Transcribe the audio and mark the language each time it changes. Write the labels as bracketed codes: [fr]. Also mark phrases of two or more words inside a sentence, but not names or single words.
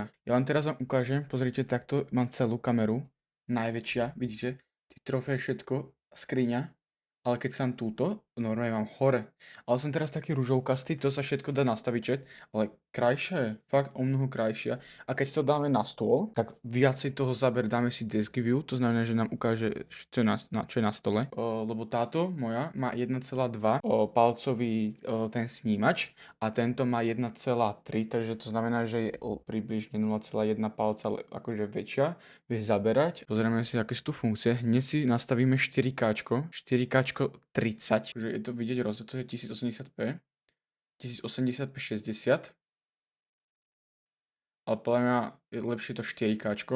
[sk] Ja vám teraz ukážem, pozrite, takto mám celú kameru, najväčšia, vidíte, tie trofeje, všetko, skriňa. Ale keď som túto, normálne mám hore. Ale som teraz taký ružovkastý, to sa všetko dá nastaviť, chat, ale krajšia, fakt o mnoho krajšia. A keď si to dáme na stôl, tak viacej toho dáme si [en] desk view, [sk] to znamená, že nám ukáže, čo je na stole. Lebo táto moja má 1,2 palcový ten snímač a tento má 1,3, takže to znamená, že je približne 0,1 palca, ale akože väčšia, vie zaberať. Pozrieme si, aké sú tu funkcie. Hneď si nastavíme 4K, 4K 30, že je to vidieť rozhodne, to je 1080p, 1080p 60, ale podľa mňa je lepšie to 4K.